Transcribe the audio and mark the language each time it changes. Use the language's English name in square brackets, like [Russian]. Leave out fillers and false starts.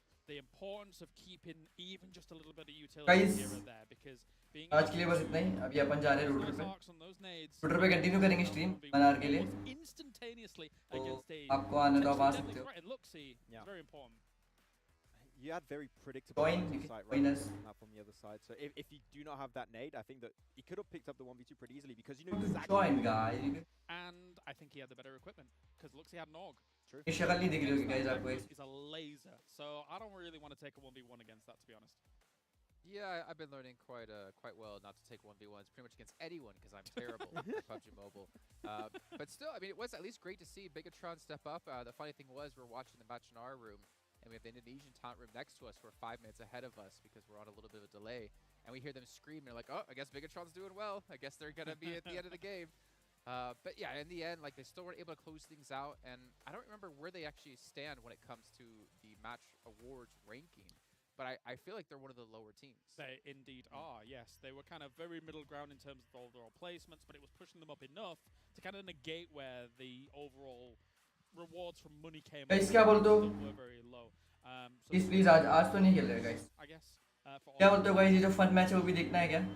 [English] the importance of keeping even just a little bit of utility Guys, here and there because being [Hindi] आज के लिए बस इतना ही. अभी अपन जा रहे हैं रूटर पे. रूटर पे कंटिन्यू करेंगे स्ट्रीम 1 आवर के लिए. तो आपको आने तो आप आ सकते हो. [English] Very important. You had very predictable sight right from the other side. So if you do not have that nade, I think that he could have picked up the 1v2 pretty easily because you know exactly. Join guys. And I think he had the better equipment because looks he had an Ogg. True. [Hindi] ये शक्ल नहीं दिख रही होगी guys आपको. [English] He's a laser. So I don't really want to take a 1v1 against that, to be honest. Yeah, I've been learning quite well not to take 1v1s pretty much against anyone because I'm terrible at PUBG Mobile. But still, I mean, it was at least great to see Bigatron step up. The funny thing was we're watching the match in our room, and we have the Indonesian talent room next to us. We're 5 minutes ahead of us because we're on a little bit of a delay. And we hear them scream, and they're like, oh, I guess Bigatron's doing well. I guess they're going to be at the end of the game. But yeah, in the end, like they still weren't able to close things out. And I don't remember where they actually stand when it comes to the match awards ranking. But I feel like they're one of the lower teams. They indeed are, yes. They were kind of very middle ground in terms of the overall placements, but it was pushing them up enough to kind of negate where the overall rewards from money came up. [Hindi] क्या बोलते हो? [English] Were very low. [Hindi] Please आज तो नहीं खेल रहे guys. [English] I guess. [Hindi] क्या बोलते हो guys? ये जो फन मैच है वो भी देखना है क्या?